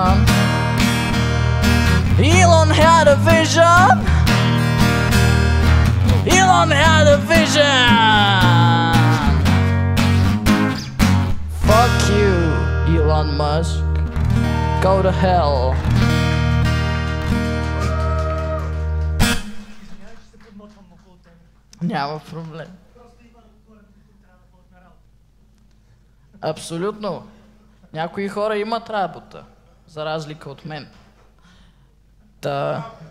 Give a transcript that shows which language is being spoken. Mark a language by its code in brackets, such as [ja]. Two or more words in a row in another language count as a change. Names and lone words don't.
[en] Elon had a vision. Elon had a vision. Fuck you, Elon Musk. Go to hell. [bg] Няма проблем. Абсолютно. Някои хора имат работа, за разлика от мен. Та...